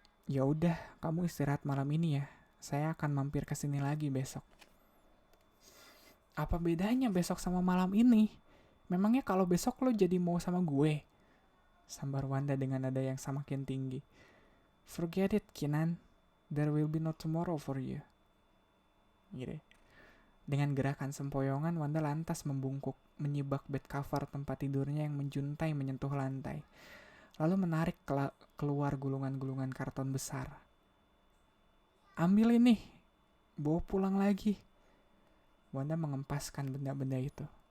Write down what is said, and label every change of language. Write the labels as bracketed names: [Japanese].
[Indonesian] Ya udah, kamu istirahat malam ini ya. Saya akan mampir ke sini lagi besok. Apa bedanya besok sama malam ini? Memangnya kalau besok lo jadi mau sama gue? Sambar Wanda dengan nada yang semakin tinggi. [English] Forget it, Kinan. There will be no tomorrow for you. [Indonesian] Gitu. Dengan gerakan sempoyongan, Wanda lantas membungkuk, menyibak bed cover tempat tidurnya yang menjuntai menyentuh lantai. Lalu menarik keluar gulungan-gulungan karton besar. Ambil ini, bawa pulang lagi. Wanda mengempaskan benda-benda itu.